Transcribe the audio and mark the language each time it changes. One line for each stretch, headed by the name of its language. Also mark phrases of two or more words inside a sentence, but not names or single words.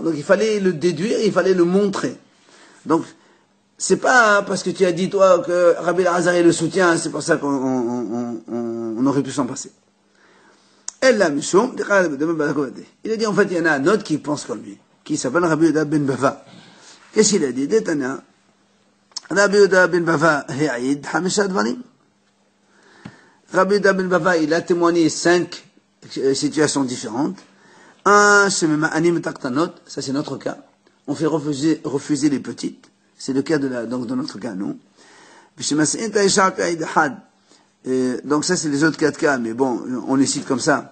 French: Donc il fallait le déduire, il fallait le montrer. Donc, c'est pas parce que tu as dit, toi, que Rabbi Azar est le soutien, c'est pour ça qu'on aurait pu s'en passer. Il a dit, en fait, il y en a un autre qui pense comme lui, qui s'appelle Rabbi Yehuda ben Bava. Qu'est-ce qu'il a dit? Détana.
Hebrew: Rabbi Yehuda ben Bava, העיד חמישה דברים.
French: Rabbi Yehuda ben Bava, il a témoigné 5 situations différentes. Un, ça c'est notre cas. On fait refuser les petites. C'est le cas donc de notre cas, non? Donc ça, c'est les autres 4 cas, mais bon, on les cite comme ça.